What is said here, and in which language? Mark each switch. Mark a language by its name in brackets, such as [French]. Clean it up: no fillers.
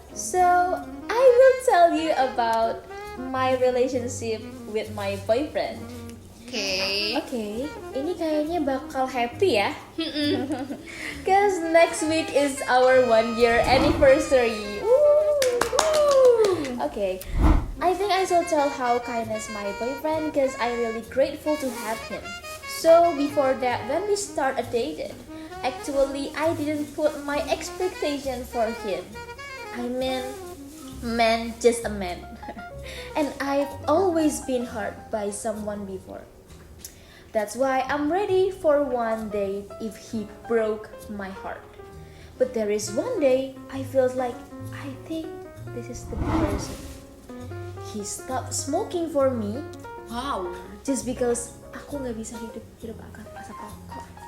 [English] So I will tell you about my relationship with my boyfriend. Oke. [Indonesian] Okay, ini kayaknya bakal happy ya. [English] Cause next week is our 1-year anniversary. Woo! Okay, I think I shall tell how kind is my boyfriend cause I'm really grateful to have him. So before that, when we started dating, actually I didn't put my expectation for him. I mean, man, just a man. And I've always been hurt by someone before. That's why I'm ready for one day if he broke my heart. But there is one day I felt like I think this is the person. He stopped smoking for me Wow. just because [Indonesian] aku nggak bisa hidup akan asap rokok.